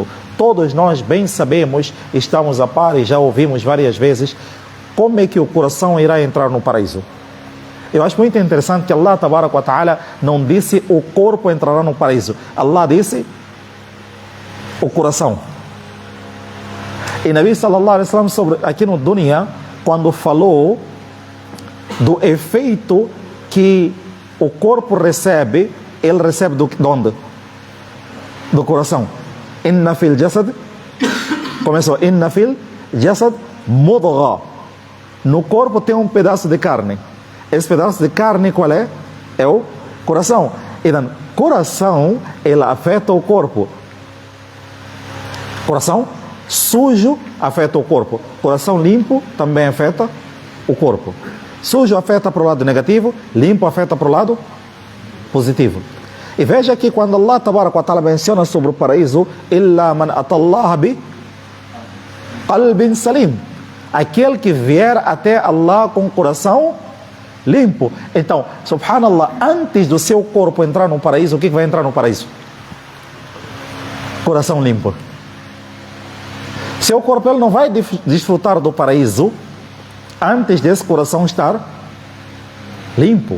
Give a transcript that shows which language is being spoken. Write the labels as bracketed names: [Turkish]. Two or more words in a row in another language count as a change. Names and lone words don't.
[Portuguese] Todos nós bem sabemos, estamos a par e já ouvimos várias vezes, como é que o coração irá entrar no paraíso. Eu acho muito interessante que [Arabic] الله تبارك وتعالى [Portuguese] não disse o corpo entrará no paraíso. Allah disse o coração. E Nabi [Arabic] صلى الله عليه وسلم [Portuguese] sobre aqui no dunya, quando falou do efeito que o corpo recebe, ele recebe de onde? Do coração. [Arabic] إن في الجسد, começou, إن في الجسد مضغة. [Portuguese] No corpo tem um pedaço de carne. Esse pedaço de carne qual é? É o coração. Então, coração, ele afeta o corpo. Coração sujo afeta o corpo. Coração limpo também afeta o corpo. Sujo afeta para o lado negativo, limpo afeta para o lado positivo. E veja que quando [Arabic] الله تبارك وتعالى [Portuguese] menciona sobre o paraíso, [Arabic] إلا من أتى الله بقلب سليم, [Portuguese] aquele que vier até Allah com o coração limpo. Então, subhanallah, antes do seu corpo entrar no paraíso, o que vai entrar no paraíso? Coração limpo. Seu corpo ele não vai desfrutar do paraíso antes desse coração estar Limpo.